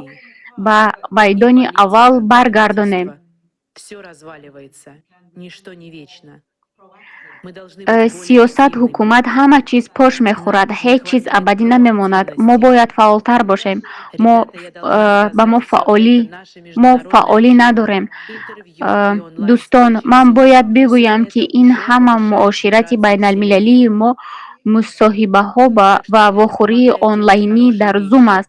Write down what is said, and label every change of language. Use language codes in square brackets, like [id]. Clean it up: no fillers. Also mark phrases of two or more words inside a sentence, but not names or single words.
[tg] чизро гармонии, ба вайдони аввал баргардонем. [ru] Все разваливается, ничто не вечно. Мы должны [tg] сиёсат, ҳукумат, ҳама чиз пош мехӯрад, ҳеҷ чиз абадӣ намемонад. Мо бояд фаъолтар бошем. Мо фаъолӣ надорем. Дӯстон, ман бояд бигӯям, ки ин ҳама муоширати байналмилалии мо, мусоҳибаҳо ва вохӯрии онлайнӣ дар Zoom аст.